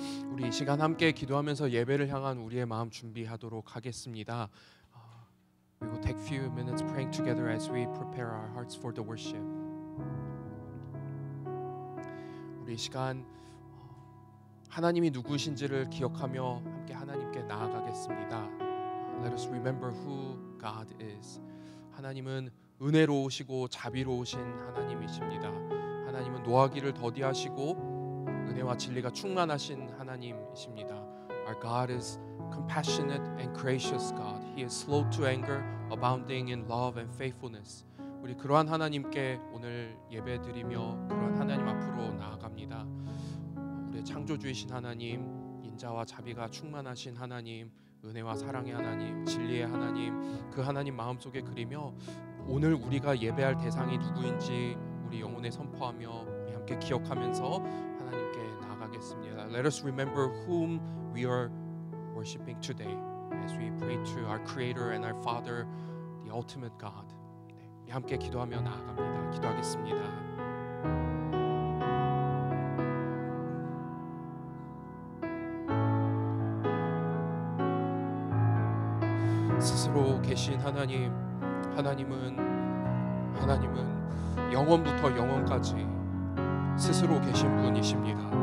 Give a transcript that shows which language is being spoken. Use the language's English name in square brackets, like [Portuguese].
[Korean] 우리 이 시간 함께 기도하면서 예배를 향한 우리의 마음 준비하도록 하겠습니다. [English] We will take few minutes praying together as we prepare our hearts for the worship. [Korean] 우리 이 시간 하나님이 누구신지를 기억하며 함께 하나님께 나아가겠습니다. [English] Let us remember who God is. [Korean] 하나님은 은혜로우시고 자비로우신 하나님이십니다. 하나님은 노하기를 더디하시고 은혜와 진리가 충만하신 하나님이십니다. [English] Our God is compassionate and gracious God. He is slow to anger, abounding in love and faithfulness. [Korean] 우리 그러한 하나님께 오늘 예배드리며 그러한 하나님 앞으로 나아갑니다. 우리의 창조주이신 하나님, 인자와 자비가 충만하신 하나님, 은혜와 사랑의 하나님, 진리의 하나님, 그 하나님 마음속에 그리며 오늘 우리가 예배할 대상이 누구인지 우리 영혼에 선포하며 우리 함께 기억하면서 하나님께 나아가겠습니다. [English] Let us remember whom we are worshiping today as we pray to our Creator and our Father, the ultimate God. [Korean] 우리 함께 기도하며 나아갑니다. 기도하겠습니다. 스스로 계신 하나님, 하나님은 영원부터 영원까지 스스로 계신 분이십니다.